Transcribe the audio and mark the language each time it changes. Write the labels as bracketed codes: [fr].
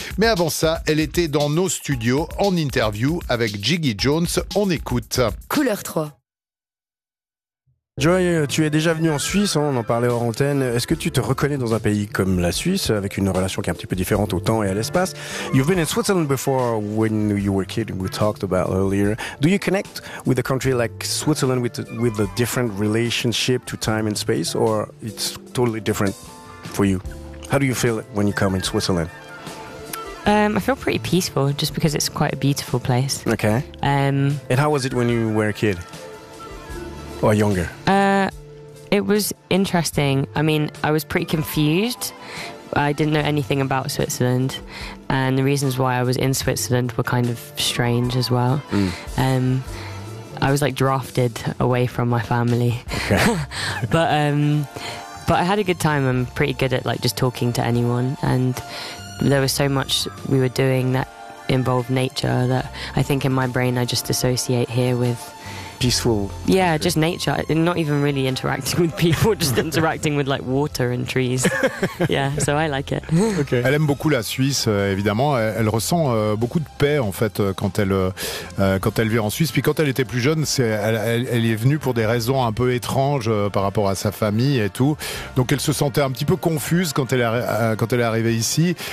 [fr] Mais avant ça, elle était dans nos studios en interview avec Jiggy Jones. On écoute. Couleur 3. Joy, tu es déjà venu en Suisse, hein, on en parlait hors antenne. Est-ce que tu te reconnais dans un pays comme la Suisse, avec une relation qui est un petit peu différente au temps et à l'espace? [en] You've been in Switzerland before when you were a kid, we talked about earlier. Do you connect with a country like Switzerland with a different relationship to time and space, or it's totally different for you? How do you feel when you come in Switzerland? I feel pretty peaceful, just because it's quite a beautiful place. Okay. And how was it when you were a kid? Or younger? It was interesting. I mean, I was pretty confused. I didn't know anything about Switzerland. And the reasons why I was in Switzerland were kind of strange as well. Mm. I was like drafted away from my family. Okay. but I had a good time. I'm pretty good at like just talking to anyone. And there was so much we were doing that involved nature that I think in my brain I just associate here with peaceful. Yeah, just nature. Not even really interacting with people, just interacting with like water and trees. Yeah, so I like it. [fr] Okay. Elle aime beaucoup la Suisse, évidemment. Elle ressent beaucoup de paix, en fait, quand elle vit en Suisse. Puis quand elle était plus jeune, elle est venue pour des raisons un peu étranges par rapport à sa famille et tout. Donc elle se sentait un petit peu confuse quand elle est arrivée ici.